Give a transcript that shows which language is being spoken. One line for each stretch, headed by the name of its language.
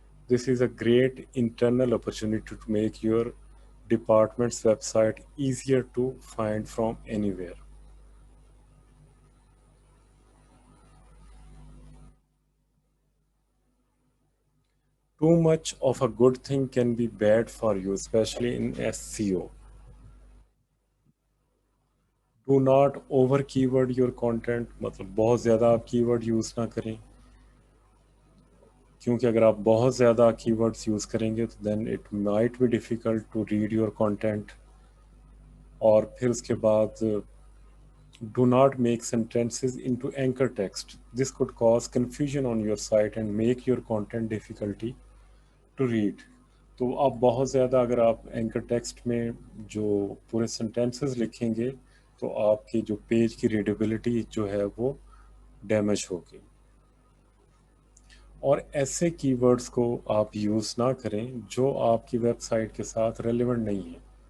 English: This is a great internal opportunity to make your department's website easier to find from anywhere. Too much of a good thing can be bad for you, especially in SEO. Do not over keyword your content.
Urdu: مطلب بہت زیادہ آپ کی word use نہ کریں. کیونکہ اگر آپ بہت زیادہ کی ورڈس یوز کریں گے تو
English: Then it might be difficult to read your content.
Urdu: اور پھر اس کے بعد
English: do not make sentences into anchor text. This could cause confusion on your site and make your content difficulty to read.
Urdu: تو آپ بہت زیادہ اگر آپ اینکر ٹیکسٹ میں جو پورے سینٹینسز لکھیں گے تو آپ کی جو پیج کی ریڈیبلٹی جو ہے وہ ڈیمیج ہوگی. اور ایسے کی ورڈز کو آپ یوز نہ کریں جو آپ کی ویب سائٹ کے ساتھ ریلیونٹ نہیں ہیں.